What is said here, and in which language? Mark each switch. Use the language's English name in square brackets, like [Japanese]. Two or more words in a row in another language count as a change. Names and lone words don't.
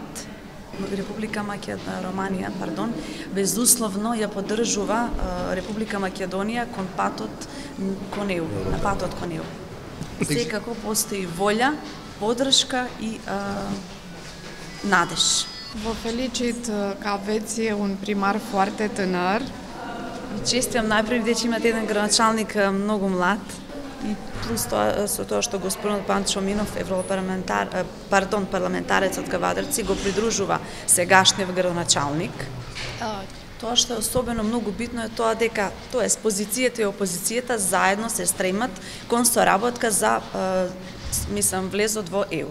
[Macedonian] Република Романија, безусловно ја поддржува Република Македонија кон патот кон ЕУ, на патот кон ЕУ. Секако постои волја, поддршка и надеж. [Romanian] Vă felicit că aveți un primar foarte tânăr. [Macedonian] Честитам најпрви дека имате еден градоначалник многу млад и плюс тоа со тоа што господин Панчо Минов, парламентарец од Кавадарци, го придружува сегашниот градоначалник. Тоа што е особено многу битно е тоа дека позицијата и опозицијата заедно се стремат кон соработка за влезот во ЕУ.